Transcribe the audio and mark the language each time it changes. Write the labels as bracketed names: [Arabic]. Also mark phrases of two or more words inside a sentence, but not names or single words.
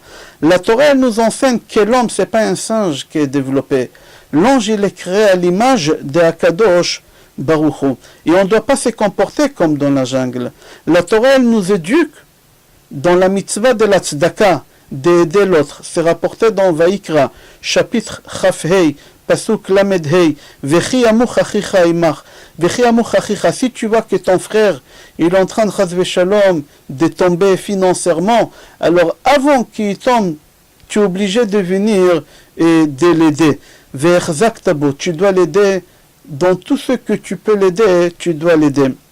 [French] La Torah, elle nous enseigne que l'homme, c'est pas un singe qui est développé. L'ange, il est créé à l'image de Akadosh Baruch Hu. Et on ne doit pas se comporter comme dans la jungle. La Torah, elle nous éduque dans la mitzvah de la tzedaka, d'aider l'autre. C'est rapporté dans Vaïkra, chapitre [Hebrew] כ"ה, פסוק ל"ה, וכי ימוך אחיך עמך. וכי ימוך אחיך, [French] si tu vois que ton frère il est en train de tomber financièrement, alors avant qu'il tombe, tu es obligé de venir et de l'aider. [Hebrew] והחזקת בו, [French] tu dois l'aider dans tout ce que tu peux l'aider, tu dois l'aider.